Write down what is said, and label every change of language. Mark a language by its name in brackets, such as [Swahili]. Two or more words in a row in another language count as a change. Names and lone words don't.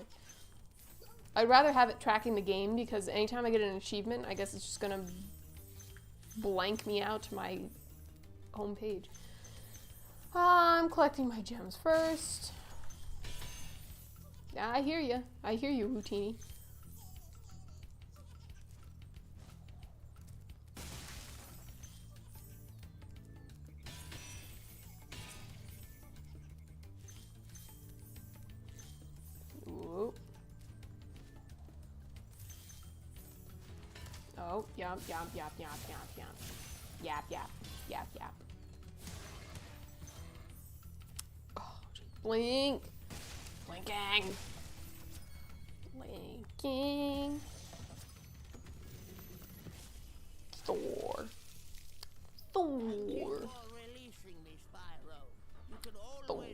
[English] I'd rather have it tracking the game because anytime I get an achievement, I guess it's just gonna blank me out to my home page. I'm collecting my gems first. Yeah, I hear you. I hear you, Routini. Ooh. Oh, yap, yap, yap, yap, yap, yap. Yap, yap, yap, yap. Oh, blink. Blinking. Blinking. Thor. Thor. Releasing me, Spyro. You can always